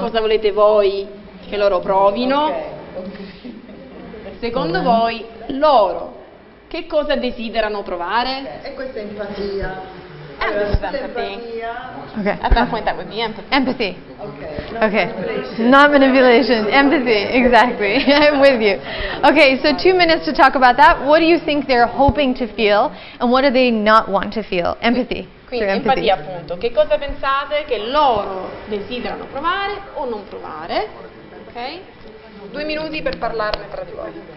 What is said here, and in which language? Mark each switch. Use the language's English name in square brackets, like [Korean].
[Italian] cosa volete voi che loro provino. Secondo voi loro che cosa desiderano provare? E questa è empatia. [English] Empathy. Okay. At that point that would be empathy. Empathy. Ok. Okay. Not manipulation. Empathy. Exactly. I'm with you. Okay, so 2 minutes to talk about that. What do you think they're hoping to feel and what do they not want to feel? Empathy. [Italian] Quindi [English] Through empathy. [Italian] empatia appunto. Che cosa pensate che loro desiderano provare o non provare? Ok? 2 minuti per parlarne tra di voi.